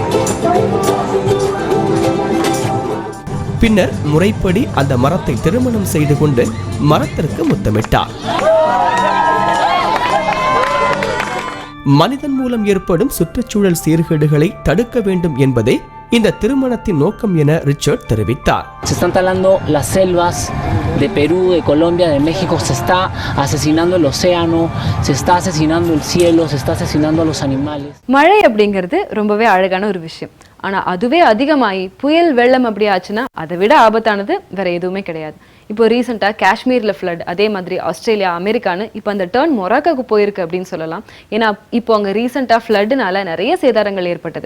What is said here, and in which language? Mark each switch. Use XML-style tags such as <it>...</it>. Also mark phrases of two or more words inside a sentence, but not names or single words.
<ta>பின்னர் முறைப்படி அந்த மரத்தை திருமணம் செய்து கொண்டு மரத்திற்கு முத்தமிட்டார். மனிதன் மூலம் ஏற்படும் சுற்றுச்சூழல் சீர்கேடுகளை தடுக்க வேண்டும் என்பதே இந்த திருமணத்தின் நோக்கம் என ரிச்சர்ட் தெரிவித்தார்.</ta> <es>Se están talando las selvas de Perú, de Colombia, de México, se está asesinando el océano, se está asesinando el cielo, se está asesinando a los animales.</es> <ta>மழை அப்படிங்கிறது ரொம்பவே அழகான ஒரு விஷயம். ஆனா அதுவே அதிகமாகி புயல் வெள்ளம் அப்படி ஆச்சுன்னா அதை விட ஆபத்தானது வேற எதுவுமே கிடையாது. இப்போ ரீசெண்டா காஷ்மீர்ல ஃப்ளட், அதே மாதிரி ஆஸ்திரேலியா, அமெரிக்கான்னு இப்போ அந்த டர்ன் மொராக்காவுக்கு போயிருக்கு அப்படின்னு சொல்லலாம். ஏன்னா இப்போ அங்க ரீசெண்டா ஃப்ளட்னால நிறைய சேதாரங்கள் ஏற்பட்டது.</ta>